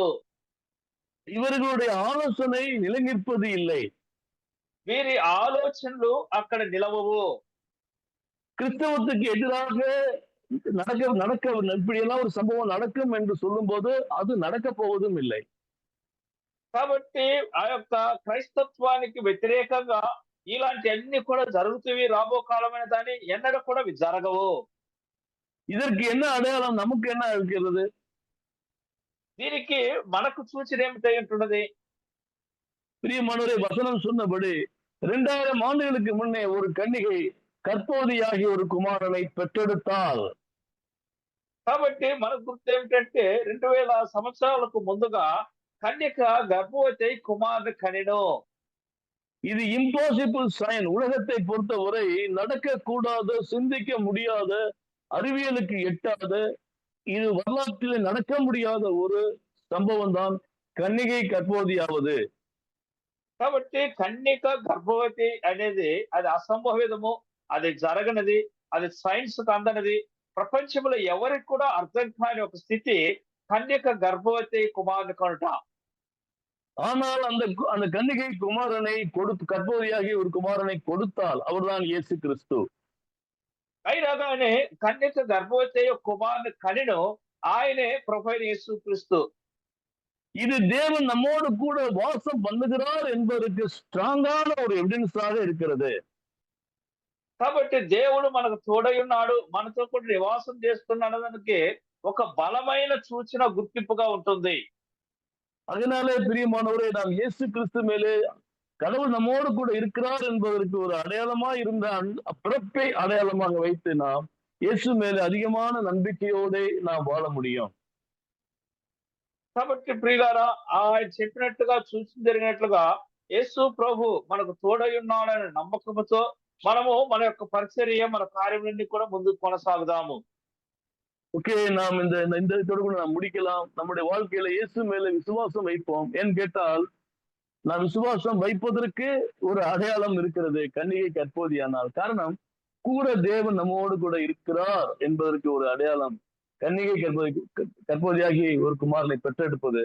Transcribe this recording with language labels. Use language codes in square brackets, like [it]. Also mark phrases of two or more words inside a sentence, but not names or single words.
[ta] இவர்களுடைய ஆலோசனை நிலைநிற்பது இல்லை. [te] వీరి ఆలోచనలు అక్కడ నిలవవు. [ta] கிறிஸ்தவத்துக்கு எதிராக நடக்க இப்படியெல்லாம் ஒரு சம்பவம் நடக்கும் என்று சொல்லும் போது அது நடக்க போவதும் இல்லை. [te] కాబట్టి ఆ యొక్క క్రైస్తత్వానికి వ్యతిరేకంగా ఇలాంటి అన్ని కూడా జరుగుతవి రాబో కాలమైన దాని ఎన్నడూ కూడా జరగవు. [ta] இதற்கு என்ன அடையாளம், நமக்கு என்ன இருக்கிறது? [te] దీనికి మనకు సూచన ఏమిటై ఉంటున్నది? [ta] பிரியமானவரே, வசனம் சொன்னபடி 2000 ஆண்டுகளுக்கு முன்னே ஒரு கன்னிகை கற்பவதியாகி ஒரு குமாரனை பெற்றெடுத்தால். [te] కాబట్టి మనకు గుర్తు ఏమిటంటే 2000 సంవత్సరాలకు ముందుగా కన్యక గర్భవతి కుమారుని కనెను. [en] இது impossible sign. [ta] உலகத்தை பொறுத்தவரை நடக்க கூடாத, சிந்திக்க முடியாத, அறிவியலுக்கு எட்டாத, இது வரலாற்றில் நடக்க முடியாத ஒரு சம்பவம் தான் கன்னிகை கற்பவதியாவது. [te] కాబట్టి కన్యక గర్భవతి అనేది అది అసంభవితము, అది జరగనది, అది సైన్స్ అందనది. ప్రపంచంలో ఎవరికి కూడా అర్థం కాని ఒక స్థితి కన్యక గర్భవతి కుమారుని కనుట. [ta] ஆனால் அந்த கன்னிகை குமாரனை கற்பவதியாகி ஒரு குமாரனை கொடுத்தால் அவர்தான் இயேசு கிறிஸ்து. [te] అయినా కానీ కన్యక గర్భవతి కుమారుని కనెను, ఆయనే ప్రభువైన యేసు క్రీస్తు. [ta] இது தேவன் நம்மோடு கூட வாசம் பண்ணுகிறார் என்பதற்கு ஸ்ட்ராங்கான ஒரு எவிடன்ஸாக இருக்கிறது. [te] కాబట్టి దేవుడు మనకు తోడై ఉన్నాడు, మనతో కూడా నివాసం చేస్తున్నాడు దానికి ఒక బలమైన సూచన, గుర్తింపుగా ఉంటుంది. [ta] அதனாலே பிரியமானவரே, நாம் இயேசு கிறிஸ்து மேலே கடவுள் நம்மோடு கூட இருக்கிறார் என்பதற்கு ஒரு அடையாளமா இருந்த பிறப்பை அடையாளமாக வைத்து நாம் இயேசு மேலே அதிகமான நம்பிக்கையோடு நாம் வாழ முடியும். [te] కాబట్టి ప్రియులారా, ఆయన చెప్పినట్టుగా సూచన జరిగినట్లుగా యేసు ప్రభు మనకు తోడై ఉన్నాడనే నమ్మకంతో మనము మన యొక్క పరిచర్య, మన కార్యములన్నీ కూడా ముందుకు కొనసాగుదాము. [ta] ஓகே, நாம் இந்த தொடர்பு நாம் முடிக்கலாம். நம்முடைய வாழ்க்கையில இயேசு மேல விசுவாசம் வைப்போம். ஏன்னு கேட்டால், நாம் விசுவாசம் வைப்பதற்கு ஒரு அடையாளம் இருக்கிறது, கன்னிகை கற்பவதியானால். காரணம், கூட தேவன் நம்மோடு கூட இருக்கிறார் என்பதற்கு ஒரு அடையாளம் கன்னிகை கற்பவதியாகி ஒரு குமாரனை பெற்றெடுப்பது.